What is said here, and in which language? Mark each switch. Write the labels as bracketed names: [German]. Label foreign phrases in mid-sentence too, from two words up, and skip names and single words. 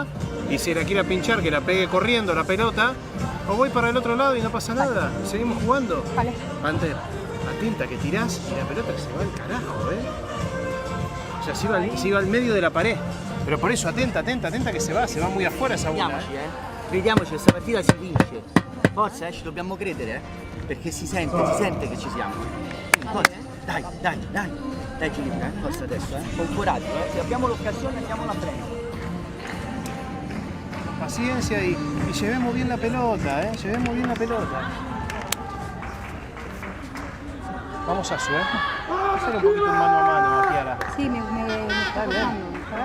[Spanish] Y si la quiera pinchar, que la pegue corriendo la pelota. O voy para el otro lado y no pasa nada. Seguimos jugando. Vale. Panther, atenta que tirás y la pelota se va al carajo, O sea, se iba al medio de la pared. Pero por eso, atenta che se va muy afuera esa bola. [Italian] Crediamoci, questa partita si vince. Forza, ci dobbiamo credere, perché si sente che ci siamo. Forza. Dai, dai, dai. Dai Giulietta, forza adesso, con coraggio, se abbiamo l'occasione andiamola a prendere. [Spanish] Paciencia y llevemos bien la pelota, llevemos bien la pelota. Vamos a su, hacer un poquito un mano a mano, Kiara. Sí, me está Dale, tocando.